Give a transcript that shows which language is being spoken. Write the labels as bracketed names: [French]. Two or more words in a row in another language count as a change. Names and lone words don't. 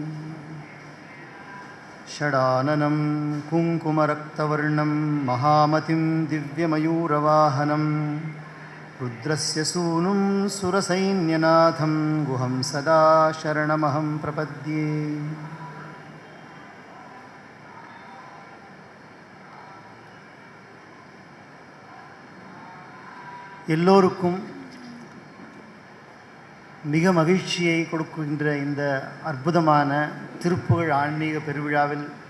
[Sanskrit] षडाननं कुङ्कुमरक्तवर्णं महामतिं दिव्यमयूरवाहनं रुद्रस्य सूनुं सुरसैन्यनाथं गुहं सदा शरणमहं प्रपद्ये. [Tamil] எல்லோருக்கும் மிக மகிழ்ச்சியை கொடுக்கின்ற இந்த அற்புதமான திருப்புகழ் ஆன்மீக பெருவிழாவில்